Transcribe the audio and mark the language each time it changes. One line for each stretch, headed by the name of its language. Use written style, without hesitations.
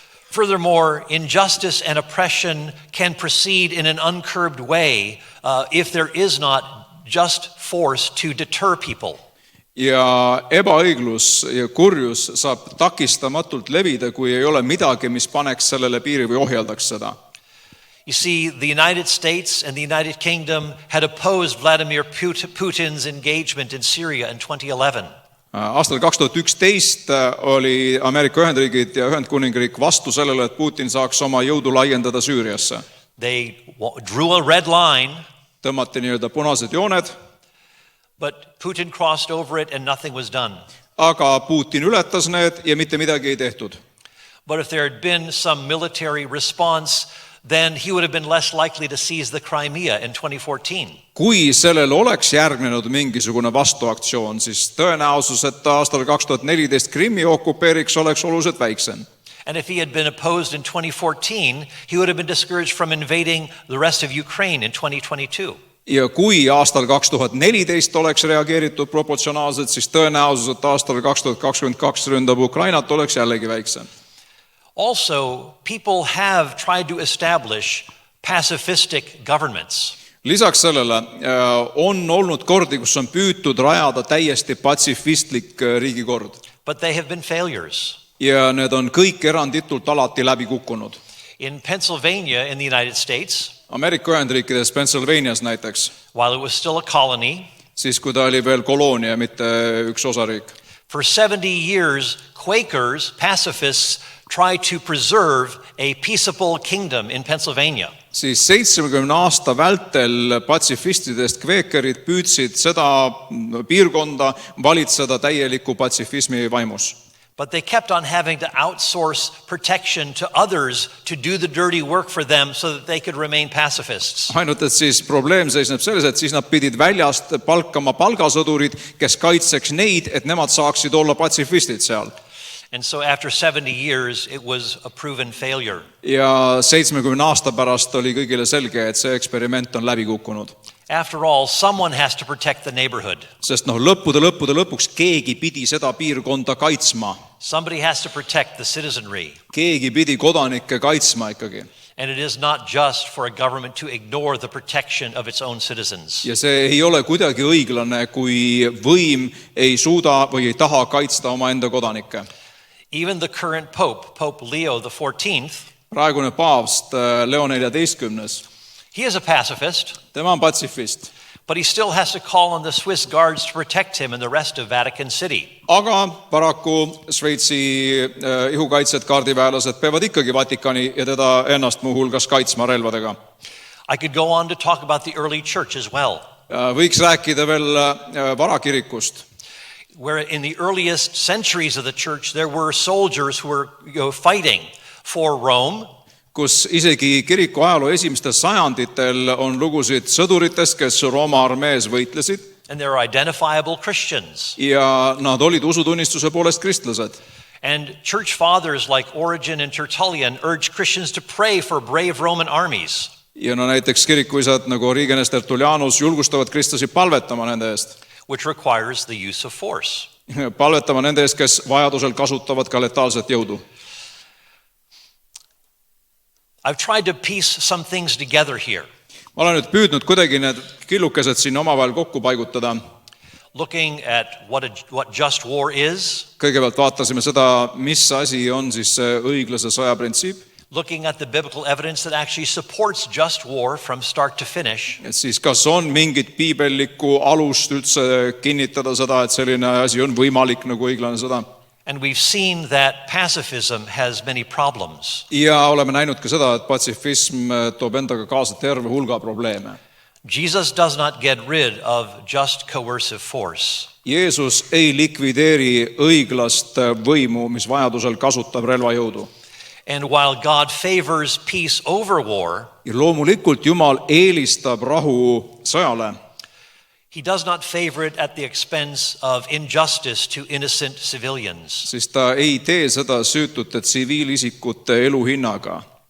English: Furthermore, injustice and oppression can proceed in an uncurbed way if there is not just force to deter people.
Estonian: Ja ebaõiglus ja kurjus saab takistamatult levida, kui ei ole midagi, mis paneks sellele piiri või ohjeldaks seda.
English: You see, the United States and the United Kingdom had opposed Vladimir Putin's engagement in Syria in 2011.
Estonian: Aastal 2011 oli Ameerika Ühendriigid ja Ühendkuningriik vastu sellele, et Putin saaks oma jõudu laiendada Süüriasse.
English: They drew a red line.
Estonian: Tõmmati nii-öelda punased jooned.
English: But Putin crossed over it and nothing was done.
Estonian: Aga Putin ületas need ja mitte midagi ei tehtud.
English: But if there had been some military response, then he would have been less likely to seize the Crimea in 2014.
Estonian: Kui sellel oleks järgnenud mingisugune vastuaktsioon, siis tõenäosus, et aastal 2014 Krimmi okupeeriks, oleks oluliselt väiksem.
English: And if he had been opposed in 2014, he would have been discouraged from invading the rest of Ukraine in 2022.
Estonian: Ja kui aastal 2014 oleks reageeritud proportsionaalselt, siis tõenäosus, et aastal 2022 ründab Ukrainat, oleks jällegi väiksem.
English: Also, people have tried to establish pacifistic governments.
Estonian: Lisaks sellele on olnud kordi, kus on püütud rajada täiesti patsifistlik riigikord.
English: But they have been failures.
Estonian: Ja need on kõik eranditult alati läbi kukkunud.
English: In Pennsylvania in the United States,
Estonian: Ameerika Ühendriikides, Pennsylvanias näiteks,
English: while it was still a colony,
Estonian: siis kui ta oli veel koloonia, mitte üks osariik.
English: For 70 years, Quakers, pacifists, tried to preserve a peaceable kingdom in Pennsylvania.
Estonian: Siis 70 aasta vältel patsifistidest kveekerid püüdsid seda piirkonda valitseda täieliku patsifismi vaimus.
English: But they kept on having to outsource protection to others to do the dirty work for them so that they could remain pacifists.
Estonian: Ainult, et siis probleem seisneb selles, et siis nad pidid väljast palkama palgasõdurid, kes kaitseks neid, et nemad saaksid olla patsifistid seal.
English: And so after 70 years, it was a proven failure.
Estonian: ja 70 aasta pärast oli kõigile selge, et see eksperiment on läbi kukkunud.
English: After all, someone has to protect the neighborhood.
Estonian: Sest lõppude lõpuks keegi pidi seda piirkonda kaitsma.
English: Somebody has to protect the citizenry.
Estonian: Keegi pidi kodanikke kaitsma ikkagi.
English: And it is not just for a government to ignore the protection of its own citizens.
Estonian: Ja see ei ole kuidagi õiglane, kui võim ei suuda või ei taha kaitsta omaenda kodanikke.
English: Even the current Pope, Pope Leo XIV,
Estonian: Praegune paavst Leo XIV,
English: he is a pacifist,
Estonian: tema on patsifist.
English: but he still has to call on the Swiss guards to protect him and the rest of Vatican City.
Estonian: Aga paraku Šveitsi ihukaitsjad, kaardiväelased peavad ikkagi Vatikani ja teda ennast muuhulgas kaitsma relvadega.
English: I could go on to talk about the early church as well,
Estonian: Võiks rääkida veel varakirikust.
English: where in the earliest centuries of the church there were soldiers who were fighting for Rome,
Estonian: Kus isegi kiriku ajaloo esimestel sajanditel on lugusid sõduritest, kes Rooma armees võitlesid
English: and there are identifiable Christians.
Estonian: ja nad olid usutunnistuse poolest kristlased.
English: And church fathers like Origen and Tertullian urged Christians to pray for brave Roman armies.
Estonian: Ja näiteks kirikuisad nagu Origenes Tertullianus julgustavad kristlasi palvetama nende eest.
English: Which requires the use of force.
Estonian: Palvetama nende eest, kes vajadusel kasutavad ka letaalset jõudu.
English: I've tried to piece some things together here,
Estonian: Ma olen nüüd püüdnud kuidagi need killukesed siin omavahel kokku paigutada.
English: looking at what just war is,
Estonian: Kõigepealt vaatasime seda, mis asi on siis see õiglase sõja printsiip.
English: looking at the biblical evidence that actually supports just war from start to finish,
Estonian: Et siis kas on mingit piibellikku alust üldse kinnitada seda, et selline asi on võimalik nagu õiglane sõda.
English: and we've seen that pacifism has many problems.
Estonian: Ja oleme näinud ka seda, et patsifism toob endaga kaasa terve hulga probleeme.
English: Jesus does not get rid of just coercive force.
Estonian: Jeesus ei likvideeri õiglast võimu, mis vajadusel kasutab relvajõudu.
English: And while God favors peace over war,
Estonian: Ja loomulikult Jumal eelistab rahu sõjale,
English: he does not favor it at the expense of injustice to innocent civilians.
Estonian: siis ta ei tee seda süütute tsiviilisikute elu hinnaga.